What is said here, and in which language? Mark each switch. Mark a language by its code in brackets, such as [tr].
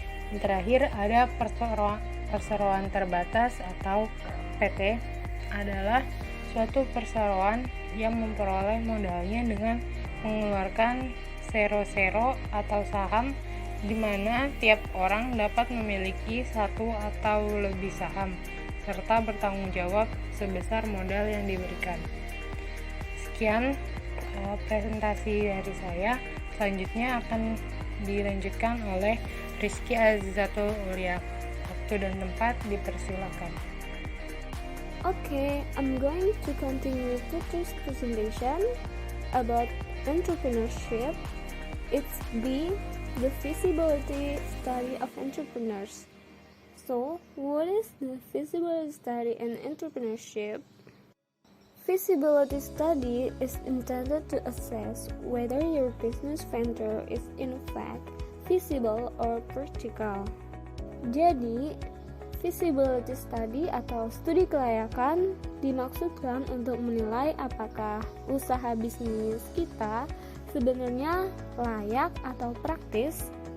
[id] Yang terakhir ada perseroan terbatas atau PT adalah suatu perseroan yang memperoleh modalnya dengan mengeluarkan sero-sero atau saham di mana tiap orang dapat memiliki satu atau lebih saham serta bertanggung jawab sebesar modal yang diberikan. Sekian presentasi dari saya. Selanjutnya akan dilanjutkan oleh Rizky Azizatul Ulia. Waktu dan tempat dipersilakan. [en] Okay, I'm going to continue today's presentation about entrepreneurship. It's the feasibility study of entrepreneurs. So, what is the feasibility study in entrepreneurship? Feasibility study is intended to assess whether your business venture is in fact feasible or practical. [id] Jadi, feasibility study atau studi kelayakan dimaksudkan untuk menilai apakah usaha bisnis kita sebenarnya layak atau praktis.